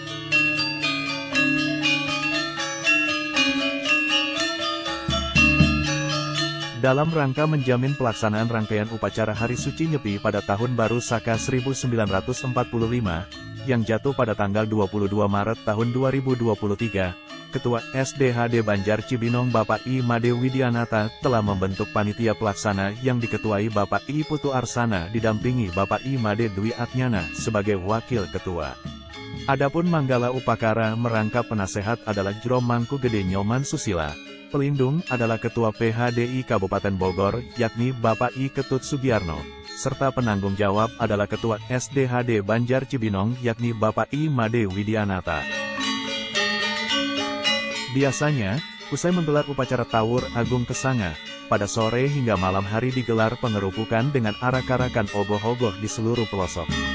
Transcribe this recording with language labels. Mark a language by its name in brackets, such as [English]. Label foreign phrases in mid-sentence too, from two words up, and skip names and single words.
[Indonesian] Dalam rangka menjamin pelaksanaan rangkaian upacara Hari Suci Nyepi pada Tahun Baru Saka 1945, yang jatuh pada tanggal 22 Maret tahun 2023, Ketua SDHD Banjar Cibinong Bapak I Made Widianata telah membentuk panitia pelaksana yang diketuai Bapak I Putu Arsana didampingi Bapak I Made Dwi Atnyana sebagai wakil ketua. Adapun Manggala Upakara merangkap penasehat adalah Jrom Mangku Gede Nyoman Susila. Pelindung adalah Ketua PHDI Kabupaten Bogor, yakni Bapak I Ketut Sugiyarno, serta penanggung jawab adalah Ketua SDHD Banjar Cibinong, yakni Bapak I Made Widianata. Biasanya, usai menggelar upacara Tawur Agung Kesanga, pada sore hingga malam hari digelar pengerupukan dengan arak-arakan ogoh-ogoh di seluruh pelosok.